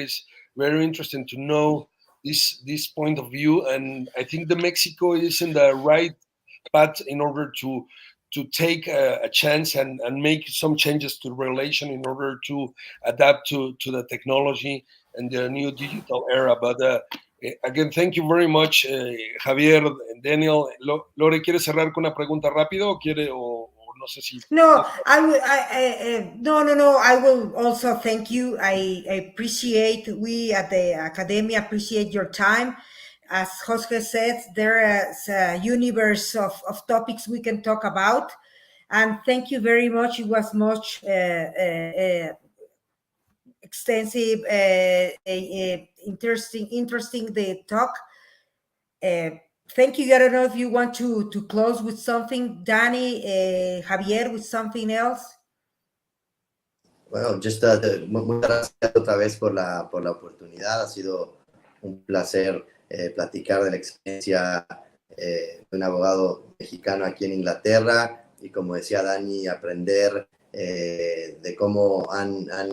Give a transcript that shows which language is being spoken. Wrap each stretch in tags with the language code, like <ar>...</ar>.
<en>It's very interesting to know this point of view, and I think that Mexico is in the right path in order to take a chance and make some changes to the relation in order to adapt to the technology and the new digital era. But again, thank you very much, Javier, Daniel.</en> <es>Lore, ¿quieres cerrar con una pregunta rápido o quiere o no sé si?</es> <en>No, I will. No. I will also thank you. I appreciate, we at the Academia appreciate your time. As Jorge said, there is a universe of topics we can talk about. And thank you very much. It was much extensive, interesting the talk. Thank you. I don't know if you want to close with something, Danny, Javier, with something else.</en> <es>Bueno, muchas gracias otra vez por la oportunidad. Ha sido un placer platicar de la experiencia de un abogado mexicano aquí en Inglaterra y, como decía Dani, aprender de cómo han</es>